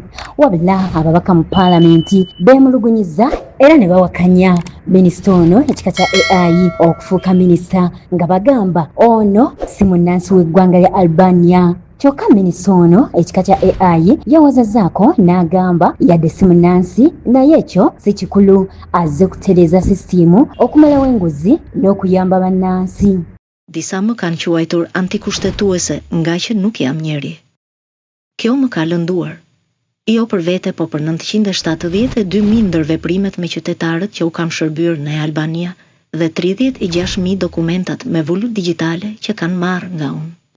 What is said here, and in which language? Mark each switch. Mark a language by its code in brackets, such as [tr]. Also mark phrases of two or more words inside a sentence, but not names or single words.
[lg] Wabula ababaka mu Parliament beemulugunyiza era ne bawakanya minisita ono ekika kya AI okufuuka minisita nga bagamba ono si munnansi w'eggwanga lya Albania. Kyokka minisita ono ekika kya AI yawazazzaako n'agamba yadde si munnansi naye ekyo si kikulu azze kutereeza sisitiimu okumalawo enguzi n'okuyamba bannansi. [sq] Disa më kanë quajtur antikushtetuese nga që nuk jam njeri. Kjo më ka lënduar. Jo për vete, po për 972.000 ndër veprimet me qytetarët që u kam shërbyer në Albania dhe 36.000 dokumentat me vulut digjitale që kanë marrë nga unë.